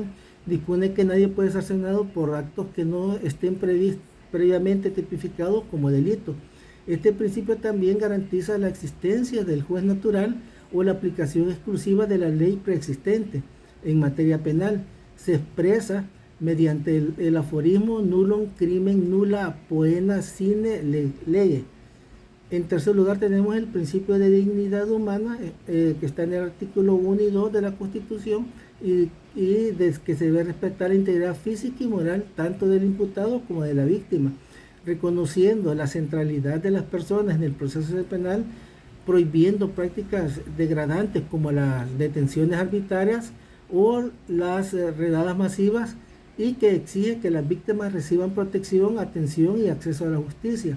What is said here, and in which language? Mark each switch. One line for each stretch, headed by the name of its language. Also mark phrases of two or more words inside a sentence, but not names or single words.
Spanish: Dispone que nadie puede ser sancionado por actos que no estén previamente tipificados como delito. Este principio también garantiza la existencia del juez natural o la aplicación exclusiva de la ley preexistente en materia penal. Se expresa mediante el aforismo
Latin: nullum crimen nulla poena sine lege.
Spanish: En tercer lugar tenemos el principio de dignidad humana, que está en el artículo 1 y 2 de la Constitución, y que se debe respetar la integridad física y moral tanto del imputado como de la víctima, reconociendo la centralidad de las personas en el proceso penal, prohibiendo prácticas degradantes como las detenciones arbitrarias o las redadas masivas, y que exige que las víctimas reciban protección, atención y acceso a la justicia.